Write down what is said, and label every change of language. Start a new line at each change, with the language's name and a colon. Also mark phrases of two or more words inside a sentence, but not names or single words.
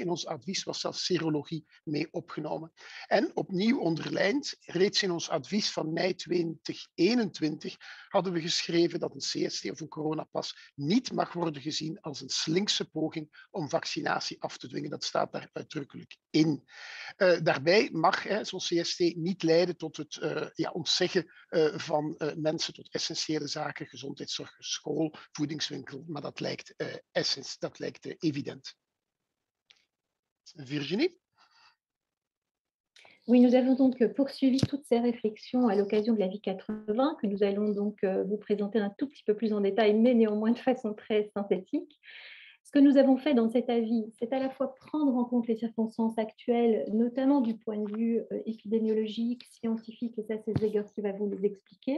Dutch: In ons advies was zelfs serologie mee opgenomen. En opnieuw onderlijnd, reeds in ons advies van mei 2021 hadden we geschreven dat een CST of een coronapas niet mag worden gezien als een slinkse poging om vaccinatie af te dwingen. Dat staat daar uitdrukkelijk in. Daarbij mag zo'n CST niet leiden tot het ontzeggen van mensen tot essentiële zaken, gezondheidszorg, school, voedingswinkel, maar dat lijkt evident. Virginie?
French: Oui, nous avons donc poursuivi toutes ces réflexions à l'occasion de la vie 80, que nous allons donc vous présenter un tout petit peu plus en détail, mais néanmoins de façon très synthétique. Ce que nous avons fait dans cet avis, c'est à la fois prendre en compte les circonstances actuelles, notamment du point de vue épidémiologique, scientifique, et ça c'est Zeger qui va vous les expliquer.